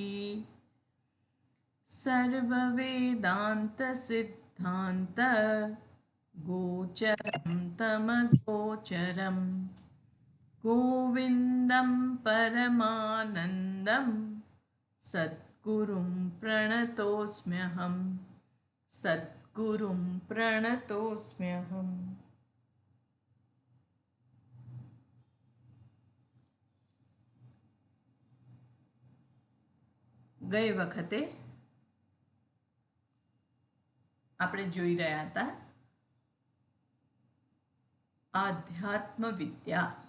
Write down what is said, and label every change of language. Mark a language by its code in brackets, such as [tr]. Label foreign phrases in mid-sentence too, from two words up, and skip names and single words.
[sa] सर्ववेदान्तसिद्धान्त गोचरं तमगोचरं गोविन्दं परमानन्दं सद्गुरुं प्रणतोऽस्म्यहं सद्गुरुं प्रणतोऽस्म्यहम्। [gu] ગઈ વખતે આપણે જોઈ રહ્યા હતા આધ્યાત્મ વિદ્યા.